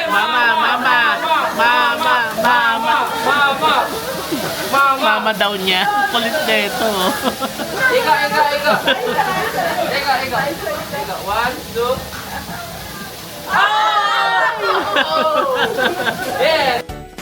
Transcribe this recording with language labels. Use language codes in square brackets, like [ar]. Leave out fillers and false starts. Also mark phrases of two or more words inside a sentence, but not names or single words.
[tl] Mama, mama! Mama, mama! Mama! Mama! Mama daw niya. Kulit na ito. Ika. Ika. 1, 2. Oh! Yeah!